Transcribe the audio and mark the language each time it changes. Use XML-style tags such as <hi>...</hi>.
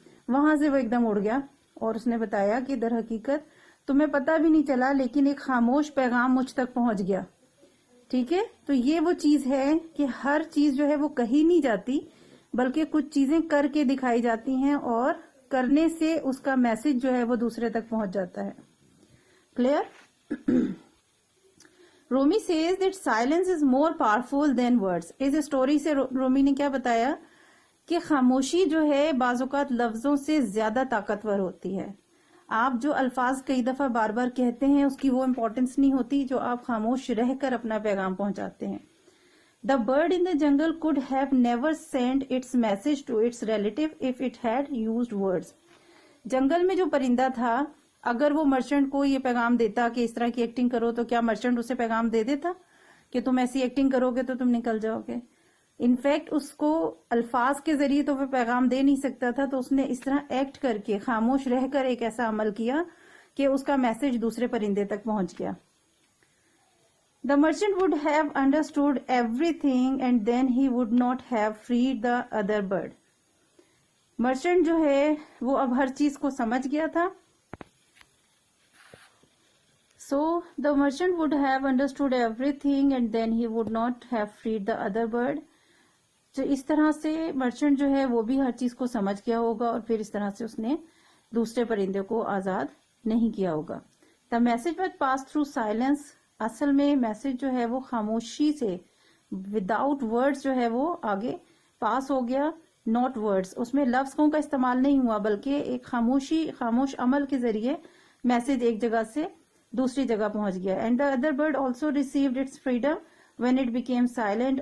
<ur>وہاں سے وہ ایک دم اڑ گیا اور اس نے بتایا کہ در حقیقت تمہیں پتہ بھی نہیں چلا لیکن ایک خاموش پیغام مجھ تک پہنچ گیا. ٹھیک ہے، تو یہ وہ چیز ہے کہ ہر چیز جو ہے وہ کہی نہیں جاتی بلکہ کچھ چیزیں کر کے دکھائی جاتی ہیں اور کرنے سے اس کا میسج جو ہے وہ دوسرے تک پہنچ جاتا ہے.</ur> <en>Clear? Rumi says that silence is more powerful than words.</en> <ur>اس story سے رومی نے کیا بتایا کہ خاموشی جو ہے بعض اوقات لفظوں سے زیادہ طاقتور ہوتی ہے. آپ جو الفاظ کئی دفعہ بار بار کہتے ہیں اس کی وہ امپورٹنس نہیں ہوتی جو آپ خاموش رہ کر اپنا پیغام پہنچاتے ہیں.</ur> <en>The bird in the jungle could have never sent its message to its relative if it had used words.</en> <ur>جنگل میں جو پرندہ تھا اگر وہ مرچنٹ کو یہ پیغام دیتا کہ اس طرح کی ایکٹنگ کرو تو کیا مرچنٹ اسے پیغام دے دیتا کہ تم ایسی ایکٹنگ کرو گے تو تم نکل جاؤ گے؟ انفیکٹ اس کو الفاظ کے ذریعے تو وہ پیغام دے نہیں سکتا تھا، تو اس نے اس طرح ایکٹ کر کے خاموش رہ کر ایک ایسا عمل کیا کہ اس کا میسج دوسرے پرندے تک پہنچ گیا.</ur> <en>The merchant would have understood everything and then he would not have freed the other bird.</en> <ur>Merchant جو ہے وہ اب ہر چیز کو سمجھ گیا تھا.</ur> <en>So the merchant would have understood everything and then he would not have freed the other bird.</en> <ur>تو اس طرح سے مرچنٹ جو ہے وہ بھی ہر چیز کو سمجھ گیا ہوگا اور پھر اس طرح سے اس نے دوسرے پرندے کو آزاد نہیں کیا ہوگا.</ur> <en>The message was passed through silence.</en> <ur>اصل میں میسج جو ہے وہ خاموشی سے</ur> <en>without words</en> <ur>جو ہے وہ آگے پاس ہو گیا.</ur> <en>not words,</en> <ur>اس میں لفظوں کا استعمال نہیں ہوا بلکہ ایک خاموش عمل کے ذریعے میسج ایک جگہ سے دوسری جگہ پہنچ گیا.</ur> <en>And the other bird also received its freedom when it became silent.</en>